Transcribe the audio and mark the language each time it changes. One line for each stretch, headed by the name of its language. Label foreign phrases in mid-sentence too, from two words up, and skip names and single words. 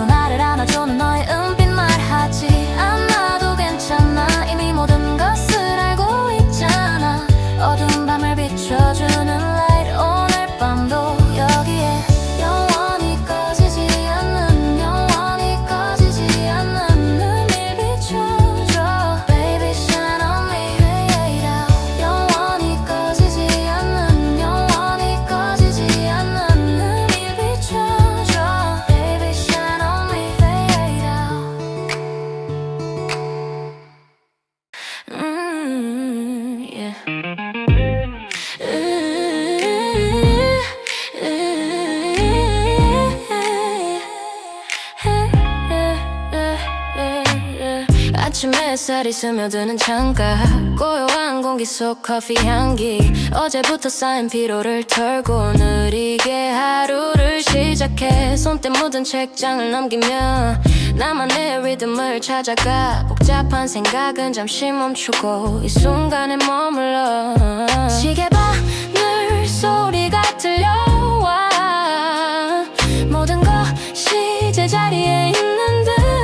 Korean: 나를 안아주는 너의 은빛 말하지 않아도 괜찮아 이미 모든 것을 알고 있잖아 어두운 밤을 비춰주는 light 오늘 밤도 여기에 영원히 꺼지지 않는 영원히 꺼지지 않는 눈을 비춰줘
English: Baby shine on me fade out
Korean: 영원히 꺼지지 않는 영원히 꺼지지 않는 눈을 비춰줘
English: Baby shine on me fade out yeah.
Korean: 아침 햇살이 스며드는 창가 고요한 공기 속 커피 향기 어제부터 쌓인 피로를 털고 느리게 하루를 시작해 손때 묻은 책장을 넘기며 나만의 리듬을 찾아가 복잡한 생각은 잠시 멈추고 이 순간에 머물러 시계바늘 소리가 들려와 모든 것이 제자리에 있는 듯